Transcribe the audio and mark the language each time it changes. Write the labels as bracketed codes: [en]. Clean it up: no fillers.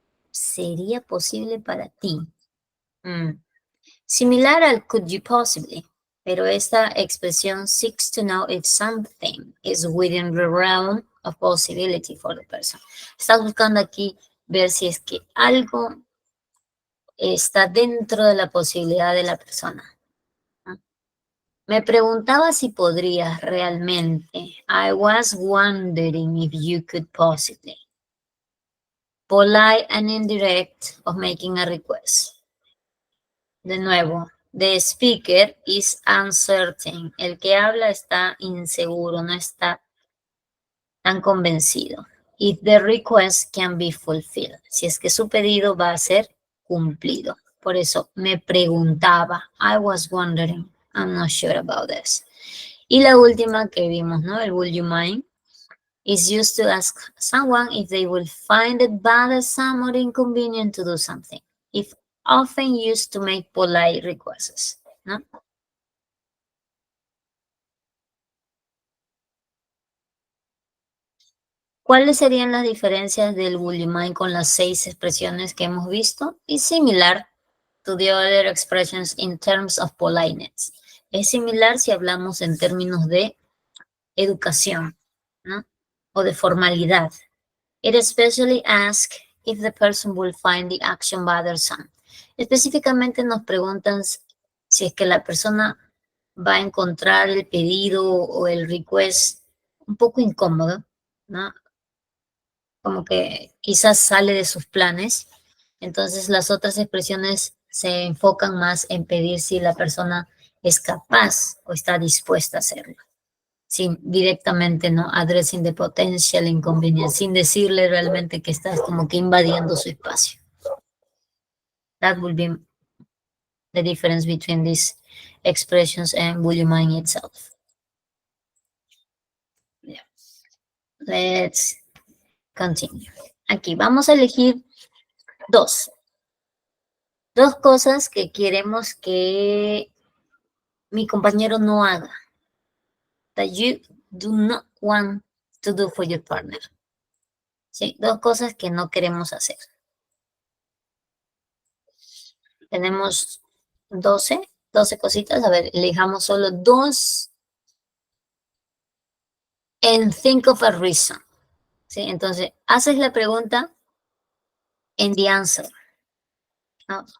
[es] ¿Sería posible para ti? Similar al [en] could you possibly, [es] pero esta expresión [en] seeks to know if something is within the realm of possibility for the person. [es] Estás buscando aquí ver si es que algo está dentro de la posibilidad de la persona. Me preguntaba si podrías realmente. [en] I was wondering if you could possibly. Polite and indirect of making a request. [es] De nuevo, [en] the speaker is uncertain. [es] El que habla está inseguro, no está tan convencido. [en] If the request can be fulfilled. [es] Si es que su pedido va a ser cumplido. Por eso me preguntaba. [en] I was wondering. I'm not sure about this. [es] Y la última que vimos, [en] ¿no? El would you mind is used to ask someone if they will find it bothersome or inconvenient to do something. If often used to make polite requests, ¿no? [es] ¿Cuáles serían las diferencias del would you mind con las 6 expresiones que hemos visto? [en] Es similar to the other expressions in terms of politeness. [es] Es similar si hablamos en términos de educación, ¿no? O de formalidad. [en] It especially asks if the person will find the action bothersome. [es] Específicamente nos preguntan si es que la persona va a encontrar el pedido o el request un poco incómodo, ¿no? Como que quizás sale de sus planes. Entonces las otras expresiones se enfocan más en pedir si la persona es capaz o está dispuesta a hacerlo. Sin directamente, ¿no? [en] Addressing the potential inconvenience, [es] sin decirle realmente que estás como que invadiendo su espacio. [en] That would be the difference between these expressions and would you mind itself. Yeah. Let's continue. [es] Aquí vamos a elegir dos cosas que queremos que mi compañero no haga. [en] That you do not want to do for your partner. [es] Sí, 2 cosas que no queremos hacer. Tenemos 12 cositas. A ver, elijamos solo 2. [en] And think of a reason. [es] Sí, entonces, haces la pregunta en [en] the answer, [es] ¿no?